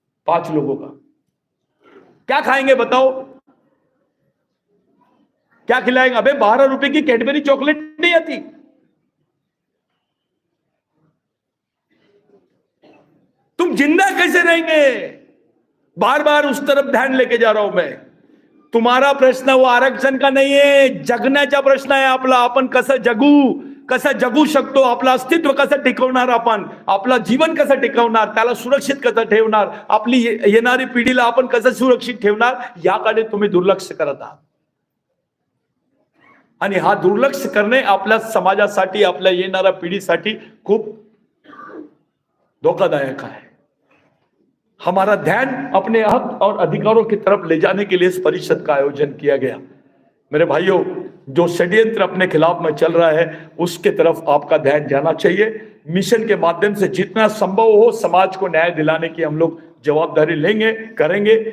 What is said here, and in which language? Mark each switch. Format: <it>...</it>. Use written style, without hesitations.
<hi>5 लोगों का क्या खाएंगे बताओ, क्या खिलाएंगे. अबे 12 रुपए की कैडबरी चॉकलेट नहीं आती. तुम जिंदा कैसे रहेंगे. बार बार उस तरफ ध्यान लेके जा रहा हूं मैं. तुम्हारा प्रश्न वो आरक्षण का</hi> <mr>नाही आहे, जगण्याचा प्रश्न आहे आपला. आपण कसं जगू शकतो, आपलं अस्तित्व कसं टिकवणार, आपण आपलं जीवन कसं टिकवणार, त्याला सुरक्षित कसं ठेवणार, आपली येणारी पिढीला आपण कसं सुरक्षित ठेवणार, याकडे तुम्ही दुर्लक्ष करत आहात. आणि हा दुर्लक्ष करणे आपल्या समाजासाठी, आपल्या येणाऱ्या पिढीसाठी खूप धोखादायक है.</mr> <hi>हमारा ध्यान अपने हक और अधिकारों की तरफ ले जाने के लिए इस परिषद का आयोजन किया गया. मेरे भाइयों, जो षड्यंत्र अपने खिलाफ में चल रहा है उसके तरफ आपका ध्यान जाना चाहिए. मिशन के माध्यम से जितना संभव हो समाज को न्याय दिलाने की हम लोग जवाबदारी लेंगे, करेंगे.</hi>